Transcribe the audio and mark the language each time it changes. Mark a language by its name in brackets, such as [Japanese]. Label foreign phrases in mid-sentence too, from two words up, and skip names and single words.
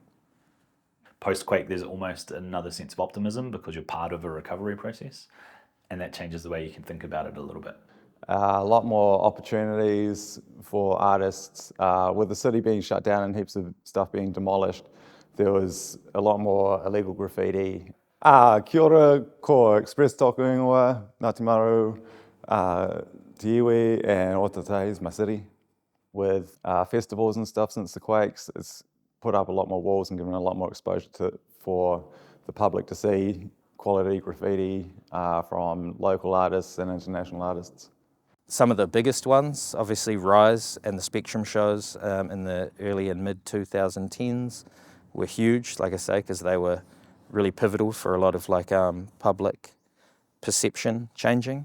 [English] Post-quake, there's almost another sense of optimism because you're part of a recovery process, and that changes the way you can think about it a little bit. A lot more opportunities for artists. With the city being shut down and heaps of stuff being demolished, there was a lot more illegal graffiti. [Māori] Kia ora, ko express tōku ingoa, Ngāti Maru, Te Iwi and Ōtautahi [English] is my city. With festivals and stuff since the quakes, it's put up a lot more walls and given a lot more exposure for the public to see quality graffiti from local artists and international artists. Some of the biggest ones, obviously Rise and the Spectrum shows in the early and mid 2010s were huge, like I say, because they were really pivotal for a lot of public perception changing.